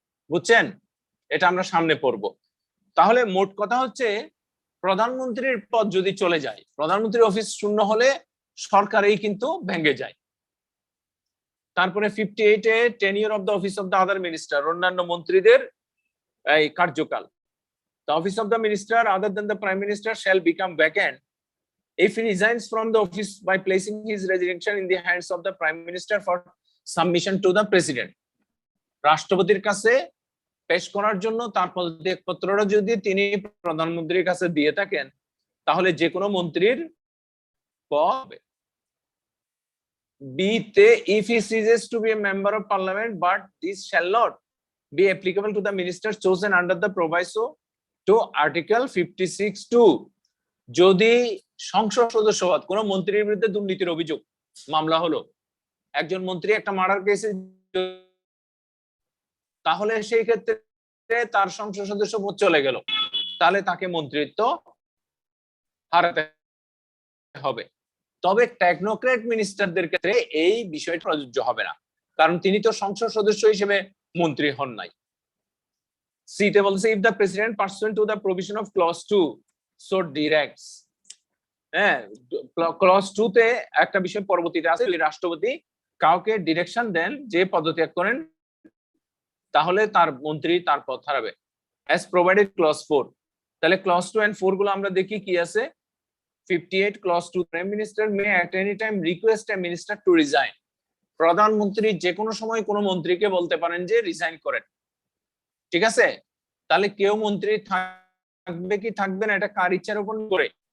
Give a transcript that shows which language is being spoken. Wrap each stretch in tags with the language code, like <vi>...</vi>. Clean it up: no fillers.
<bn>বুঝছেন? এটা আমরা সামনে পড়বো। তাহলে মোট কথা হচ্ছে, প্রধানমন্ত্রীর পদ যদি চলে যায়, প্রধানমন্ত্রীর অফিস শূন্য হলে সরকারই কিন্তু ভেঙে যায়। তারপরে 58-এ tenure of the office of the other minister, অন্যান্য মন্ত্রীদের এই কার্যকাল।</bn> <en>The office of the minister other than the prime minister shall become vacant if he resigns from the office by placing his resignation in the hands of the prime minister for submission to the president.</en> <bn>রাষ্ট্রপতির কাছে পেশ করার জন্য তার পদত্যাগপত্রটা যদি তিনি প্রধানমন্ত্রীর কাছে দিয়ে থাকেন, তাহলে যে কোনো মন্ত্রীর পদ B-তে</bn> <en>if he ceases to be a member of parliament but this shall not be applicable to the minister chosen under the proviso to Article 56(2).</en> <bn>যদি সংসদ সদস্য পদ, কোন মন্ত্রীর বিরুদ্ধে দুর্নীতির অভিযোগ মামলা হলো, একজন মন্ত্রী একটা মার্ডার কেসে, তাহলে সেই ক্ষেত্রে তার সংসদ সদস্য পদ চলে গেল, তাহলে তাকে মন্ত্রিত্ব হারাতে হবে। তবে টেকনোক্রেট মিনিস্টারদের ক্ষেত্রে এই বিষয়টা প্রযোজ্য হবে না, কারণ তিনি তো সংসদ সদস্য হিসেবে মন্ত্রী হন নাই। সিতে বলছে</bn> <en>if the president pursuant to the provision of clause 2 so directs,</en> <bn>হ্যাঁ, clause 2 তে একটা বিষয় পরবর্তীতে আছে, রাষ্ট্রপতি কাউকে ডিরেকশন দেন যে পদত্যাগ করেন, তাহলে তার মন্ত্রী তার পদ হারাবে,</bn> <en>as provided clause 4।</en> <bn>তাহলে clause 2 and 4 গুলো আমরা দেখি কি আছে।</bn> <en>58 clause 2, prime minister may at any time request a minister to resign।</en> <bn>প্রধানমন্ত্রী যে কোনো সময় কোনো মন্ত্রীকে বলতে পারেন যে রিজাইন করেন, ঠিক আছে? তাহলে কেউ মন্ত্রী থাকবে কি থাকবে না, এটা কার ইচ্ছার উপর করে?</bn>